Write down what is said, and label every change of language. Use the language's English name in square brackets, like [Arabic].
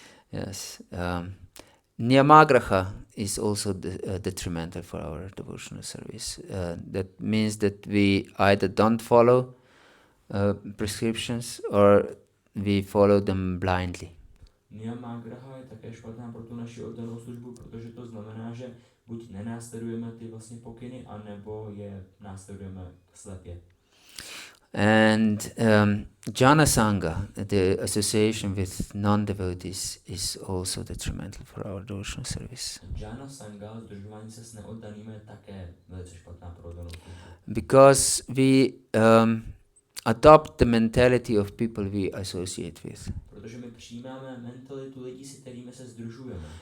[English] Yes. Niyamagraha is also detrimental for our devotional service. That means that we either don't follow prescriptions or we follow them blindly. [Czech] Niyamagraha je také špatná pro tu naši oddanou službu, protože to znamená, že buď nenásledujeme ty vlastně pokyny, anebo je následujeme slepě. [English] And jhana sangha, the association with non-devotees, is also detrimental for our devotional service. [Czech] Jhana sangha, združování se s neoddanými, je také velice špatná pro oddanou službu. [English] Because we adopt the mentality of people we associate with. [Czech] Protože my přijímáme mentalitu lidí, s kterými se združujeme.